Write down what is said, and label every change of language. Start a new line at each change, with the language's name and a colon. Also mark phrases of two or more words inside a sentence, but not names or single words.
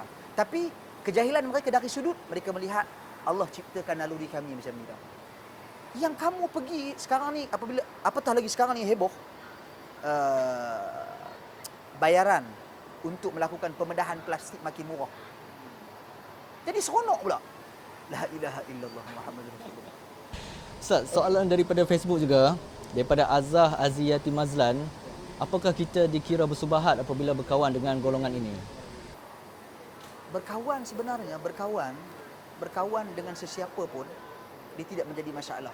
Malay: Tapi kejahilan mereka dari sudut mereka melihat Allah ciptakan naluri kami macam ni dah. Yang kamu pergi sekarang ni, apatah lagi sekarang ni heboh bayaran untuk melakukan pembedahan plastik makin murah. Jadi seronok pula.
Arabic: لا إله إلا الله محمد رسول الله.
Malay: Ustaz, soalan daripada Facebook juga, daripada Azah Aziyati Mazlan, apakah kita dikira bersubahat apabila berkawan dengan golongan ini? Berkawan sebenarnya, berkawan dengan sesiapa pun, dia tidak menjadi masalah.